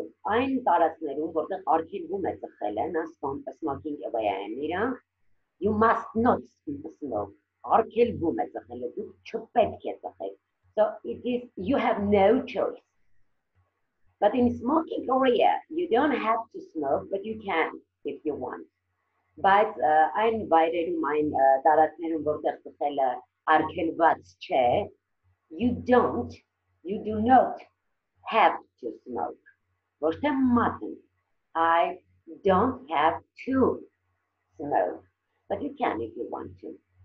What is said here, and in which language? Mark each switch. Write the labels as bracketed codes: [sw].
[hy] Այն տարածքներում, որտեղ արգելվում է ծխելը, [en] non-smoking area, you must not smoke. [hy] Արգելվում է ծխելը, դուք չպետք է ծխեք. [en] So it is, you have no choice. But in smoking area, you don't have to smoke, but you can if you want. [hy] But այն վայրերում, այն տարածքներում, որտեղ ծխելը արգելված չէ, [en] you do not have to smoke. [hy] Ոչ թե mustn't. [en] I don't have to smoke, but you can if you want to.